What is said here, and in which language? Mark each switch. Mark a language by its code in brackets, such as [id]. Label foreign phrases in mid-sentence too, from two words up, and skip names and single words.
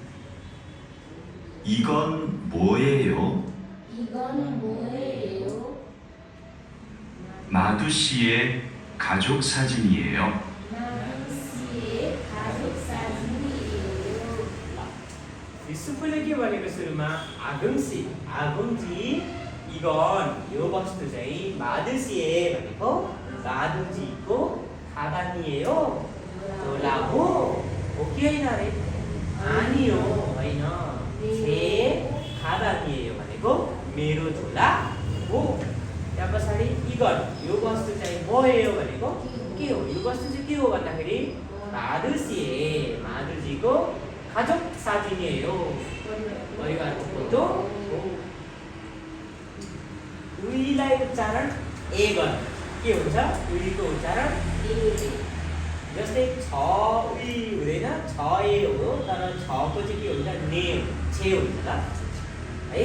[ko] 이건 뭐예요? 이건 뭐예요? 마두 씨의 가족 사진이에요. 마두 씨의 가족 사진이에요. [ne] 유수프ले के भनेको सुरुमा आगुङजी 이건 यो वस्तु चाहिँ 마두씨의 भनेको 마두जीको 가방이에요. झोला हो कि होइन रे आनियो होइन [ko] 제 가방이에요 [ne] भनेको मेरो झोला हो. त्यहाँ पछाडि इगन यो वस्तु चाहिँ 뭐예요 भनेको के हो यो वस्तु चाहिँ के हो भन्दाखेरि 마두जीको [ko] 가족 사진이에요. [ne] परिवारको फोटो हो. उहीलाई उच्चारण ए गर्नु के हुन्छ उहीको उच्चारण जस्तै छ उही हुँदैन छ ए हो तर छको चाहिँ के हुन्छ ने छे हुन्छ त है.